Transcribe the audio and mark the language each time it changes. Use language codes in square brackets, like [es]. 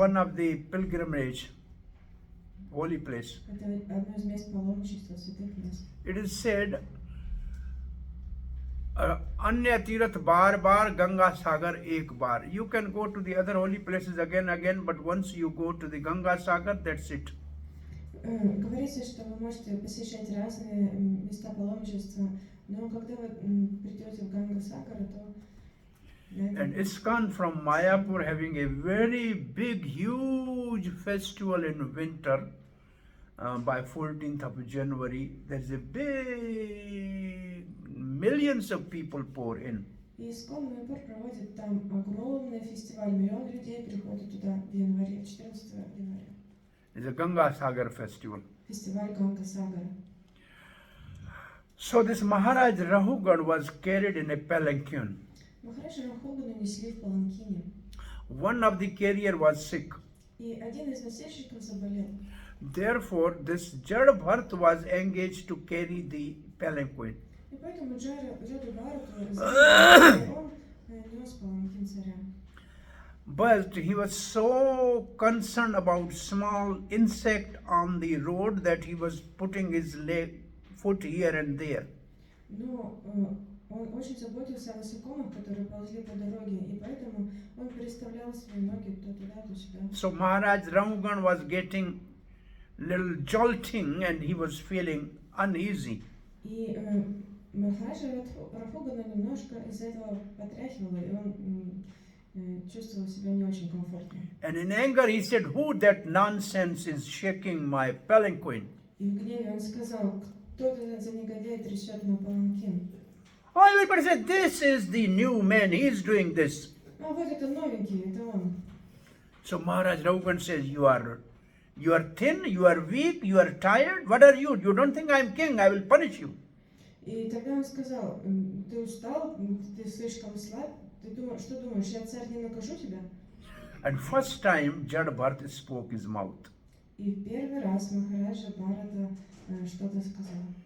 [en] one of the pilgrimage, holy place. [ru] Это одно из мест паломничества, святых мест. [en] It is said, [hi] Anya Tirath bar bar Ganga Sagar ek bar. [en] You can go to the other holy places again, but once you go to the Ganga Sagar, that's it. [ru] Говорится, что вы можете посещать разные места паломничества, но когда вы придете в Ганга-Сагар, то... [en] And ISKCON from Mayapur having a very big, huge festival in winter by 14th of January. There's a big, millions of people pour in. [ru] И ISKCON Майапур проводит там огромный фестиваль, миллион людей приходят туда в январе, 14 января. [en] It's a Ganga Sagar festival. [ru] Фестиваль Ганга-Сагара. [en] So this Maharaj Rahugan was carried in a palanquin. [ru] Махараджа Рахогана несли в паланкине. [en] One of the carrier was sick. [ru] И один из носильщиков заболел. [en] Therefore, this Jadabhart was engaged to carry the palanquin. [ru] И поэтому Джаду Бхарату он нес паланкин царя. [en] But he was so concerned about small insect on the road that he was putting his foot here and there. [ru] Но он очень заботился о насекомых, которые ползли по дороге, и поэтому он переставлял свои ноги то туда, то сюда. [en] So Maharaj Rahugan was getting little jolting and he was feeling uneasy. [ru] И Махараджа Рахогана немножко из этого потряхивало, и он чувствовал себя не очень комфортно. [en] And in anger he said, "Who that nonsense is shaking my palanquin?" [ru] И в гневе он сказал, кто это за негодяй трясет мой паланкин? [en] Oh, everybody said, "This is the new man, he is doing this." [ru] А вот это новенький, это он. [en] So Maharaj Rahugan says, you are thin, you are weak, you are tired. What are you? You don't think I am king, I will punish you. [ru] И тогда он сказал, ты устал, ты слишком слаб, ты думаешь, что думаешь, я царь не накажу тебя? [en] And first time Jadabhart spoke his mouth. [ru] И в первый раз Махараджа Бхарата что-то сказал.